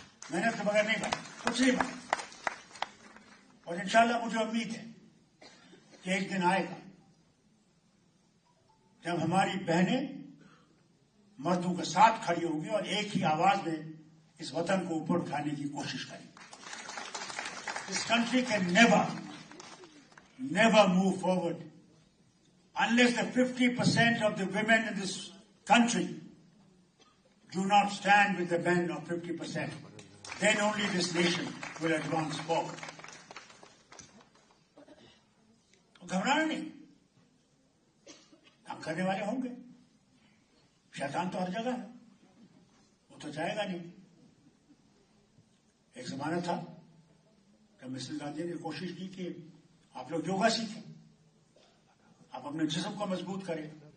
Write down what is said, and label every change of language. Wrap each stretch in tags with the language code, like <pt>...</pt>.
<ur>محنت کے بغیر نہیں بنے، کچھ نہیں بنے. اور انشاءاللہ مجھے امید ہے کہ ایک دن آئے گا جب ہماری بہنیں مردوں کے ساتھ کھڑی ہوں گی اور ایک ہی آواز میں اس وطن کو اوپر اٹھانے کی کوشش کریں گی.</ur> <en>This country can never move forward unless the 50% of the women in this country do not stand with the men of 50%. Then only this nation will advance forward.</en> <ur>گھبرانا نہیں، ہم کرنے والے ہوں گے. شیطان تو ہر جگہ ہے، وہ تو چاہے گا نہیں. ایک زمانہ تھا کہ مسز گاندھی نے کوشش کی کہ آپ لوگ یوگا سیکھیں، آپ اپنے جسم کو مضبوط کریں.</ur>